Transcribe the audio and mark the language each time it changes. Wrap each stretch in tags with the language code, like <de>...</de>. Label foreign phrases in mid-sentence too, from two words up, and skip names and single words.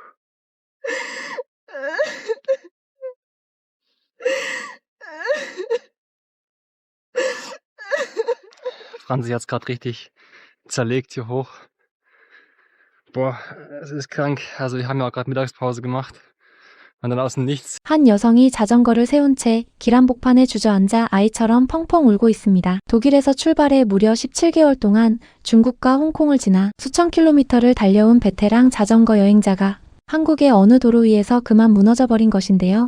<de>Franzi hat's grad richtig zerlegt hier hoch. Boah, es ist krank. Also, wir haben ja auch grad Mittagspause gemacht und dann aus dem Nichts</de> <ko>한 여성이 자전거를 세운 채 길 한복판에 주저앉아 아이처럼 펑펑 울고 있습니다. 독일에서 출발해 무려 17개월 동안 중국과 홍콩을 지나 수천 킬로미터를 달려온 베테랑 자전거 여행자가 한국의 어느 도로 위에서 그만 무너져 버린 것인데요.</ko>